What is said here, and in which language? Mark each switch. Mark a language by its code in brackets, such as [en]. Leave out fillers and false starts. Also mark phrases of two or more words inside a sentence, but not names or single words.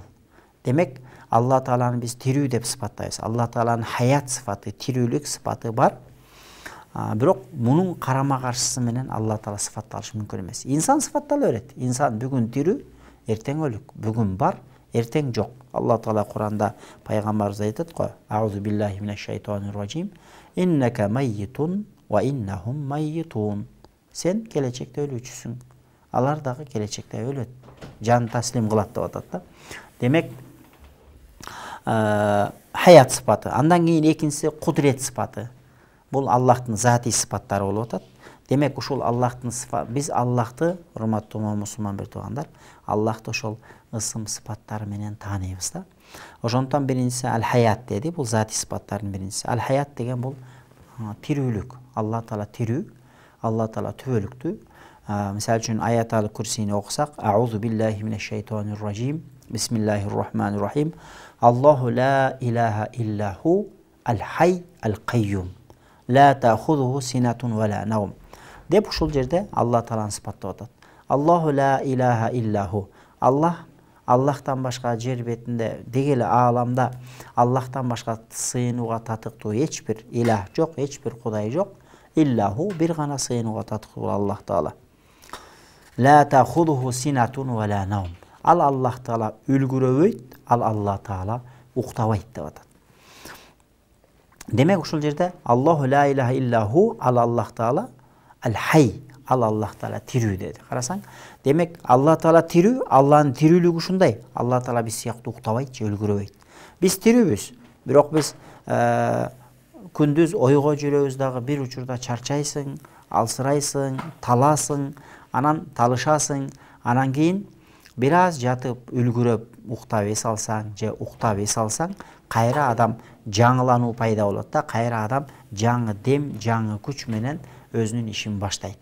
[ky] Демек, Алла Тааланы биз тирүү деп сыпаттайбыз. Алла Тааланын hayat сыпаты, тирүүлүк сыпаты бар. Бирок мунун карама-каршысы менен Алла Таала сыпатталышы мүмкүн эмес. Инсан сыпаттала берет. Инсан бүгүн тирүү, эртең өлүк. Бүгүн бар, эртең жок. Алла Таала Куранда пайгамбарыбыз айтат го: [ar] "أعوذ بالله من الشيطان الرجيم. إنك ميت وإنهم ميتون." [ky] Сен келечекте өлүүчүсүң. Алар дагы келечекте өлөт. Жан таслим кылат деп атат да. Демек, hayat сыпаты. Андан кийин экинчиси кудрет сыпаты. Бул Аллахтын зати сыпаттары болуп атат. Демек, ушул Аллахтын сыпаты, биз Аллахты, урматтуу мусулман бир туугандар, Аллахты ошол ысым сыпаттары менен тааныйбыз да. Ошондон биринчиси al-hayat деди, бул зати сыпаттардын биринчиси. Al-hayat деген бул тирүүлүк. Алла Таала тирүү, Алла Таала түбөлүктүү. Мисалы үчүн аят ал-Курсини окусак: [ar] "أعوذ بالله من الشيطان الرجيم. بسم الله الرحمن الرحيم. الله لا إله إلا هو الحي القيوم. لا تأخذه سنة ولا نوم." [ky] Деп ушул жерде Алла Тааланы сыпаттап атат. [ar] الله لا إله إلا هو. [ky] Аллахтан башка жер бетинде, деги эле ааламда Аллахтан башка сыйынууга татыктуу эч бир илах жок, эч бир кудай жок. Иллаху, бир гана сыйынууга татыктуу Аллах Таала. [ar] لا تأخذه سنة ولا نوم. [ky] Ал Аллах Таала үлгүрөбөйт, ал Алла Таала уктабайт деп атат. Демек, ушул жерде [ar] الله لا إله إلا هو, [ky] ал Аллах Таала, al-hayy, ал Аллах Таала тирүү деди. Карасаң, демек Алла Таала тирүү, Алланын тирүүлүгү ушундай. Алла Таала биз сыяктуу уктабайт же өлгүрөбөйт. Биз тирүүбүз, бирок биз күндүз ойго жүрөбүз дагы, бир учурда чарчайсың, алсырайсың, таласың, анан талышасың, анан кийин бир аз жатып үлгүрөп уктап эс алсаң же уктап эс алсаң, кайра адам жаңылануу пайда болот да, кайра адам жаңы дем, жаңы күч менен өзүнүн ишин баштайт.